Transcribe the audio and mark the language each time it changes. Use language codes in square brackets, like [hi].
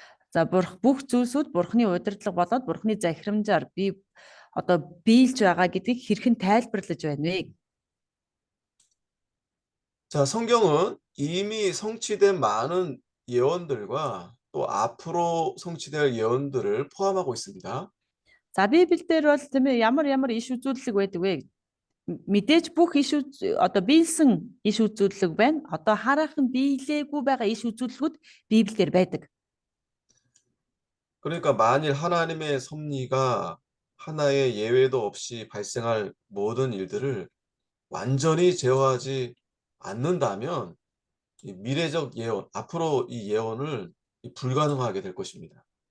[mn] За бүх зүйлсүүд Бурхны удирдлага болоод Бурхны захирамжаар биелж байгаа гэдгийг хэрхэн тайлбарлаж байна вэ? [ko] 자, 성경은 이미 성취된 많은 예언들과 또 앞으로 성취될 예언들을 포함하고 있습니다. [mn] За Библиэлд бол тийм ээ ямар иш үзүүлэлг байдаг вэ? Мэдээж бүх одоо биелсэн иш үзүүлэлг байна. Одоо хараахан биелээгүй байгаа иш үзүүлэлгүүд Библиэлд байдаг. [ko] 그러니까 만일 하나님의 섭리가 하나의 예외도 없이 발생할 모든 일들을 완전히 제어하지 않는다면 이 미래적 예언, 앞으로 이 예언을 불가능하게 될 것입니다.